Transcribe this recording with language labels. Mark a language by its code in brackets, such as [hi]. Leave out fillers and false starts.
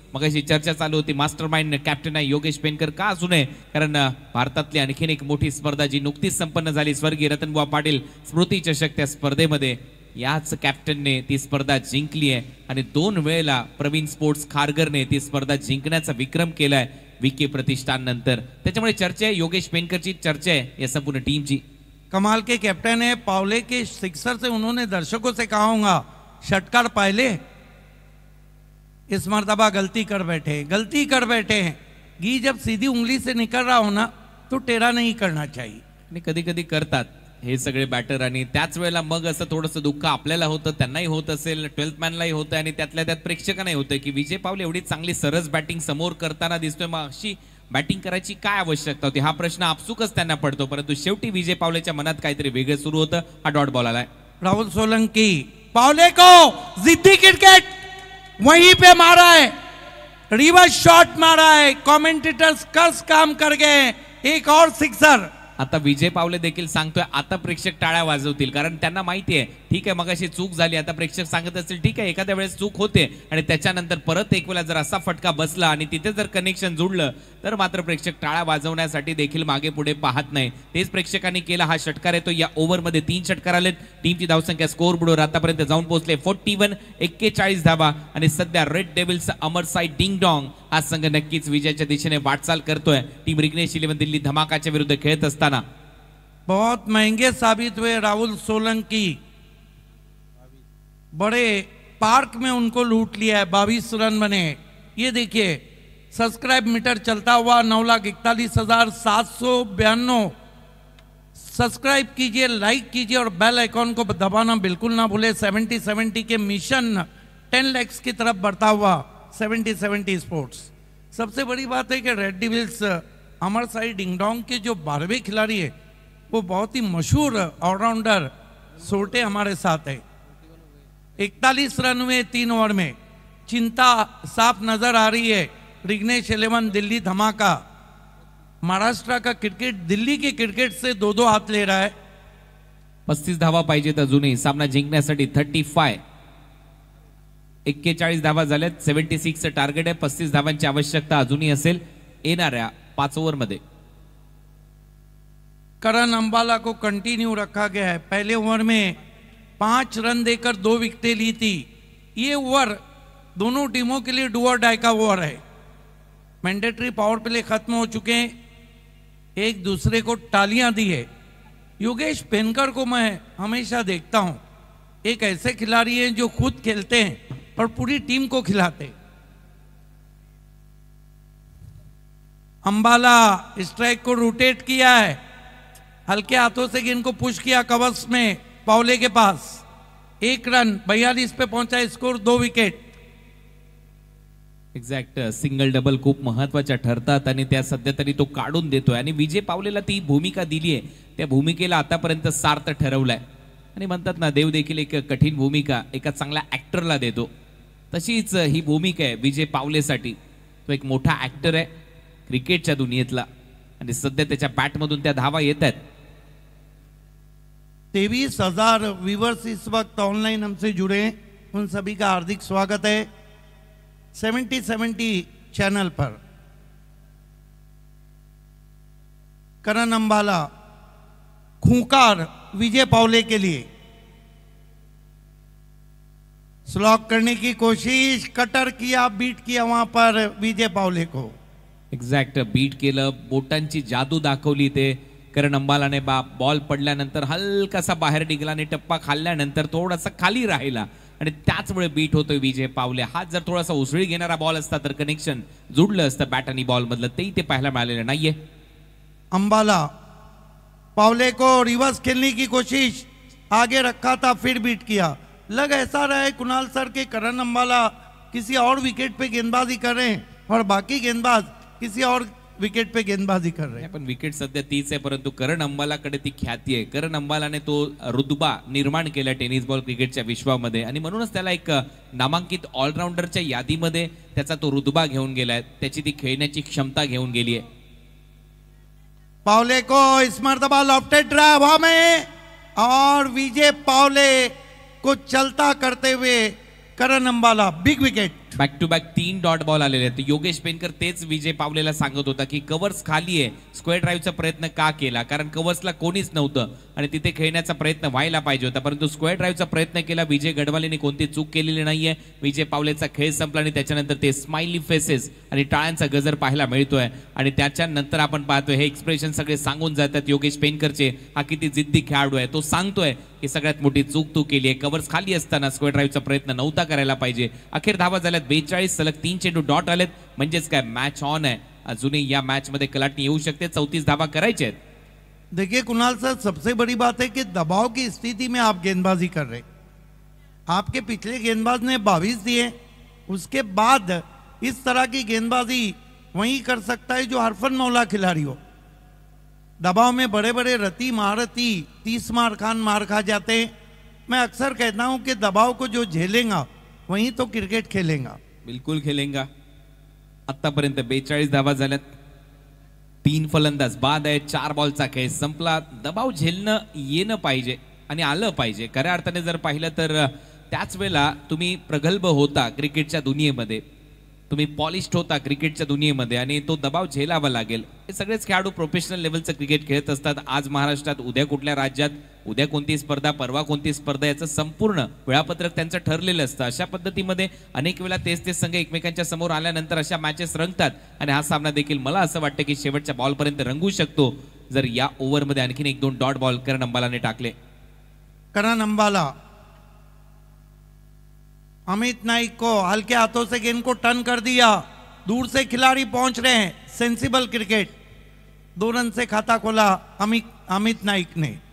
[mr] मगाशी चर्चा चालू होती मास्टर माइंड कॅप्टन आहे योगेश पेनकर का असू नये, कारण भारतातली आणखीन एक मोठी स्पर्धा जी नुकतीच संपन्न झाली स्वर्गीय रतनबुवा पाटील स्मृती चषक, त्या स्पर्धेमध्ये याच कॅप्टनने ती स्पर्धा जिंकली आहे आणि 2 वेळेला प्रवीण स्पोर्ट्स खारघरने ती स्पर्धा जिंकण्याचा विक्रम केलाय विके प्रतिष्ठान नंतर. त्याच्यामुळे चर्चा आहे योगेश पेनकरची, चर्चा आहे या संपूर्ण टीमची. [hi] कमाल के कैप्टन है पावले के सिक्सर से उन्होंने दर्शकों से कहा होगा षटकार पहले, इस मर्तबा गलती कर बैठे हैं. घी जब सीधी उंगली से निकल रहा हो ना तो टेढ़ा नहीं करना चाहिए. [mr] आणि कधी कधी करतात हे सगळे बॅटर आणि त्याच वेळेला मग असं थोडंसं दुःख आपल्याला होतं, त्यांनाही होत असेल, 12th मॅनलाही होतं आणि त्यातल्या त्यात प्रेक्षकांनाही होतं की विजय पावले एवढी चांगली सरस बॅटिंग समोर करताना दिसतोय, मग अशी बॅटिंग करायची काय आवश्यकता होती. हा प्रश्न आपसुकच त्यांना पडतो. परंतु शेवटी विजय पावलेच्या मनात काहीतरी वेगळं सुरू होतं. हा डॉट बॉल आलाय. [hi] राहुल सोलंकी पावले को जिद्दी क्रिकेट वहीं पे मारा है, रिवर्स शॉट मारा है. कमेंटेटर्स कर्स काम कर गए. एक और सिक्सर [mr] आता विजय पावले देखील सांगतोय आता प्रेक्षक टाळ्या वाजवतील, कारण त्यांना माहिती आहे ठीक आहे मगाशी चूक झाली, आता प्रेक्षक सांगत असतील ठीक आहे एखाद्या वेळेस चूक होते आणि त्याच्यानंतर परत एक वेळा जर असा फटका बसला आणि तिथे जर कनेक्शन जुळलं तर मात्र प्रेक्षक टाळ्या वाजवण्यासाठी देखील मागे पुढे पाहत नाही. तेच प्रेक्षकांनी केला. हा षटकार येतो. या ओव्हरमध्ये 3 षटकार आलेत. टीमची धावसंख्या स्कोर बोर्डवर आतापर्यंत जाऊन पोहोचले 41 धावा आणि सध्या रेड डेव्हिल्स अमर साई डिंग डॉंग हा संघ नक्कीच विजयाच्या दिशेने वाटचाल करतोय. टीम रिग्नेश 11 दिल्ली धमाकाच्या विरुद्ध खेळत असताना [hi] बहुत महंगे साबित हुए राहुल सोलंकी, बड़े पार्क में उनको लूट लिया है, 22 रन बने. ये देखिए सब्सक्राइब मीटर चलता हुआ 9,41,792. सब्सक्राइब कीजिए, लाइक कीजिए और बेल आइकॉन को दबाना बिल्कुल ना भूले. 70-70 के मिशन 10 lakhs की तरफ बढ़ता हुआ 70-70 स्पोर्ट्स. सबसे बड़ी बात है कि रेड डेविल्स अमर साई डिंगडोंग के जो 12वें खिलाड़ी है वो बहुत ही मशहूर ऑलराउंडर सोटे हमारे साथ है. 41 रन हुए 3 ओवर में. चिंता साफ नजर आ रही है. रिग्नेश 11 दिल्ली धमाका महाराष्ट्र का क्रिकेट दिल्ली के क्रिकेट से 2-2 हाथ ले रहा है. [mr] 35 धावा पाहिजेत अजूनही सामना जिंकण्यासाठी. 41 धावा झाल्यात. 76 टार्गेट आहे. 35 धावांची आवश्यकता अजूनही असेल येणाऱ्या 5 ओव्हरमध्ये. [hi] करण अंबाला को कंटिन्यू रखा गया है. पहले ओवर में 5 रन देकर 2 विकेटें ली थी. ये ओवर दोनों टीमों के लिए डू और डाई का ओवर है. मैंडेटरी पावर प्ले खत्म हो चुके हैं. एक दूसरे को तालियां दी है. योगेश पेनकर को मैं हमेशा देखता हूं, एक ऐसे खिलाड़ी हैं जो खुद खेलते हैं और पूरी टीम को खिलाते. अंबाला स्ट्राइक को रोटेट किया है. हल्के हाथों से गेंद को पुश किया कवर्स में पावले के पास. 1 रन 42 पे पहुंचा. Score 2 wicket. [mr] Exact single double खूप महत्वाच्या ठरतात आणि त्या सध्या तरी तो काढून देतोय आणि विजय पावलेला ती भूमिका दिली आहे. त्या भूमिकेला आतापर्यंत सार्थ ठरवलाय आणि म्हणतात ना देव देखील एक कठीण भूमिका एका चांगल्या ऍक्टरला देतो. तशीच ही भूमिका आहे विजय पावलेसाठी. तो एक मोठा ऍक्टर आहे क्रिकेटच्या दुनियेतला आणि सध्या त्याच्या बॅटमधून त्या धावा येत आहेत. [hi] 23,000 व्यूवर्स इस वक्त ऑनलाइन हमसे जुड़े हैं. उन सभी का हार्दिक स्वागत है 70-70 चैनल पर. करण अंबाला खूंखार विजय पावले के लिए स्लॉक करने की कोशिश. कटर किया, बीट किया वहां पर विजय पावले को. [mr] एक्झॅक्ट बीट केलं. बोटांची जादू दाखवली ते करण अंबालाने. बॉल पडल्यानंतर हलकासा बाहेर निघाला आणि टप्पा खाल्ल्यानंतर थोडासा खाली राहिला आणि त्याचमुळे बीट होतोय विजय पावले. हा जर थोडासा उसळी घेणारा बॉल असता तर कनेक्शन जुडलं असतं बॅट आणि बॉल मधलं. तेही ते पाहायला मिळालेलं नाहीये. [hi] अंबाला पावले को रिवर्स खेलने की कोशिश, आगे रखा था फिर बीट किया. लग ऐसा रहा है कुणाल सर के करण अंबाला किसी और विकेट पे गेंदबाजी कर रहे हैं और बाकी गेंदबाज किसी और विकेट पे गेंदबाजी कर रहे हैं. [mr] पण विकेट सध्या तीच आहे परंतु करण अंबालाकडे ती ख्याती आहे. करण अंबालाने तो रुतबा निर्माण केला टेनिस बॉल क्रिकेटच्या विश्वामध्ये आणि म्हणूनच त्याला एक नामांकित ऑलराऊंडरच्या यादीमध्ये त्याचा तो रुतबा घेऊन गेलाय. त्याची ती खेळण्याची क्षमता घेऊन गेली आहे. [hi] पावले को इस मर्तबा लॉफ्टेड ड्राइव हवा में और विजय पावले को चलता करते हुए करण Ambala big wicket. [mr] Back to back 3 dot ball आलेले आहेत. योगेश पेनकर तेच विजय पावलेला सांगत होता की कव्हर्स खाली आहे, स्क्वेअर ड्राईव्हचा प्रयत्न का केला, कारण कव्हर्सला कोणीच नव्हतं आणि तिथे खेळण्याचा प्रयत्न व्हायला पाहिजे होता परंतु स्क्वेअर ड्राईव्हचा प्रयत्न केला. विजय गडवालेने कोणती चूक केलेली नाहीये. विजय पावलेचा खेळ संपला आणि त्याच्यानंतर ते स्माइली फेसेस आणि टाळ्यांचा गजर पाहायला मिळतोय आणि त्याच्यानंतर आपण पाहतोय हे एक्सप्रेशन सगळे सांगून जातात योगेश पेनकरचे. हा किती जिद्दी खेळाडू आहे. तो सांगतोय की सगळ्यात मोठी चूक तू केली आहे. कव्हर्स खाली असताना स्क्वेअर ड्राईव्हचा प्रयत्न नव्हता करायला पाहिजे. अखेर धावा झाल्यात 42. सलग 3 चेंडू डॉट आलेत म्हणजेच काय मॅच ऑन आहे. अजूनही या मॅच मध्ये कलाटणी येऊ शकते. 34 धावा करायचे आहेत. [hi] देखिए कुणाल सर, सबसे बड़ी बात है कि दबाव की स्थिति में आप गेंदबाजी कर रहे. आपके पिछले गेंदबाज ने 22 दिए. उसके बाद इस तरह की गेंदबाजी वही कर सकता है जो हरफन मौला खिलाड़ी हो. दबाव में बड़े बड़े रति महारथी 30 मार खा जाते हैं. मैं अक्सर कहता हूं कि दबाव को जो झेलेगा वही तो क्रिकेट खेलेगा. बिलकुल खेलेगा. [mr] आतापर्यंत 42 धावा झाल्यात. तीन फलंदाज बाद आहे. 4 बॉलचा खेळ संपला. दबाव झेलणं येणं पाहिजे आणि आलं पाहिजे. खऱ्या अर्थाने जर पाहिलं तर त्याच वेळेला तुम्ही प्रगल्भ होता क्रिकेटच्या दुनियेमध्ये, तुम्ही पॉलिश्ड होता क्रिकेटच्या दुनियेमध्ये आणि तो दबाव झेलावा लागेल. हे सगळेच खेळाडू प्रोफेशनल लेवलचं क्रिकेट खेळत असतात. आज महाराष्ट्रात, उद्या कुठल्या राज्यात, उद्या कोणती स्पर्धा, परवा कोणती स्पर्धा, याचं संपूर्ण वेळापत्रक त्यांचं ठरलेलं असतं. अशा पद्धतीमध्ये अनेक वेळा तेच संघ एकमेकांच्या समोर आल्यानंतर अशा मॅचेस रंगतात आणि हा सामना देखील मला असं वाटतं की शेवटच्या बॉलपर्यंत रंगू शकतो जर या ओव्हरमध्ये आणखीन 1-2 डॉट बॉल करण अंबालाने टाकले. [hi] करण अंबाला अमित नाइक को हल्के हाथों से गेंद को टर्न कर दिया. दूर से खिलाड़ी पहुंच रहे हैं. Sensible cricket. 2 रन से खाता खोला अमित नाइक ने.